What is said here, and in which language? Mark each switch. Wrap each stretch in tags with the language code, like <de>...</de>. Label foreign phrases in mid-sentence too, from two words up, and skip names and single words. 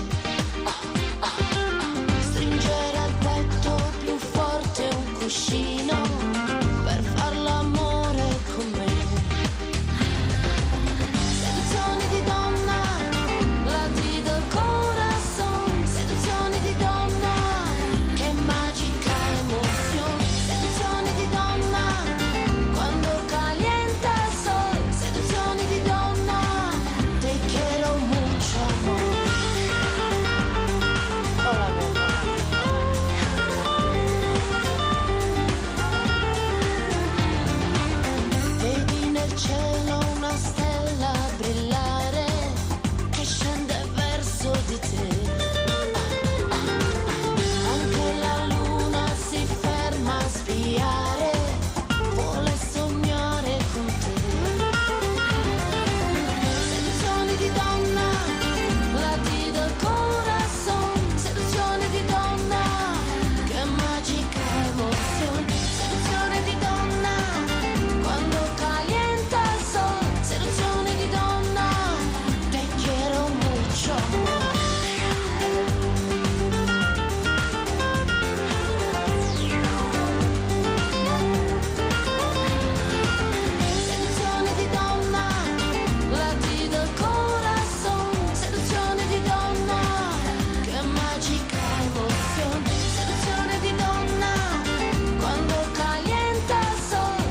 <it>Stringere al petto più forte un cuscino per far l'amore con me. Seduzioni di donna, lati del corazon. Seduzioni di donna, che magica emozione. Seduzioni di donna, quando</it> <es>calienta el sol.</es> <it>Seduzioni di donna,</it> <es>te quiero mucho amor.</es> <it>Vedi nel cielo una stella brillare che scende verso di te. Anche la luna si ferma a spiare, vuole sognare con te. Seduzioni di donna, lati del corazon. Seduzione di donna, che magica emozione. Seduzione di donna, quando</it> <es>calienta el sol.</es> <it>Seduzione di donna,</it> <es>te quiero mucho amor.</es> <it>Seduzione di donna, lati del corazon. Seduzione di donna, che magica emozione. Seduzione di donna, quando</it> <es>calienta el sol.</es>